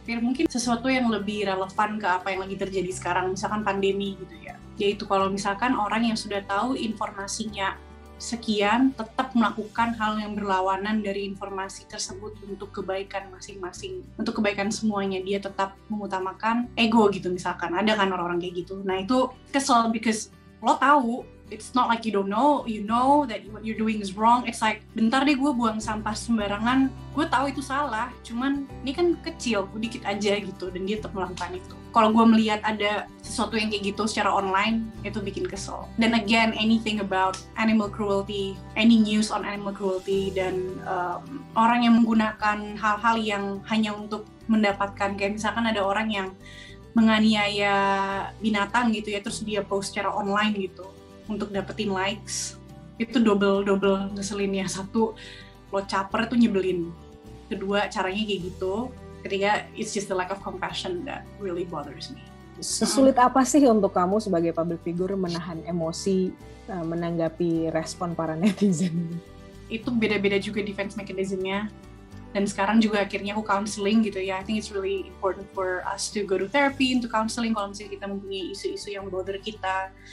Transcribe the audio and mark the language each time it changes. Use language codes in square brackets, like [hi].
[id] Mungkin sesuatu yang lebih relevan ke apa yang lagi terjadi sekarang, misalkan pandemi gitu ya. Yaitu kalau misalkan orang yang sudah tahu informasinya sekian tetap melakukan hal yang berlawanan dari informasi tersebut untuk kebaikan masing-masing, untuk kebaikan semuanya, dia tetap mengutamakan ego gitu misalkan. Ada kan orang-orang kayak gitu. Nah itu kesel, [en] because [id] lo tahu, [en] it's not like you don't know, you know that what you're doing is wrong. It's like, [id] bentar deh gue buang sampah sembarangan, gue tahu itu salah, cuman ini kan kecil, dikit aja gitu, dan dia tetap melakukan itu. Kalau gue melihat ada sesuatu yang kayak gitu secara online, itu bikin kesel. Dan again, [en] anything about animal cruelty, [id] any news on animal cruelty, dan orang yang menggunakan hal-hal yang hanya untuk mendapatkan, kayak misalkan ada orang yang menganiaya binatang gitu ya, terus dia post secara online gitu untuk dapetin likes, itu double ngeselinnya. Satu, lo caper tuh nyebelin. Kedua, caranya kayak gitu. Ketiga, [en] it's just the lack of compassion that really bothers me. [id] Sesulit apa sih untuk kamu sebagai public figure menahan emosi menanggapi respon para netizen? Itu beda-beda juga defense mechanism-nya. Dan sekarang juga akhirnya aku counseling gitu ya. [en] I think it's really important for us to go to therapy, into counseling [id] kalau misalnya kita mempunyai isu-isu yang bother kita.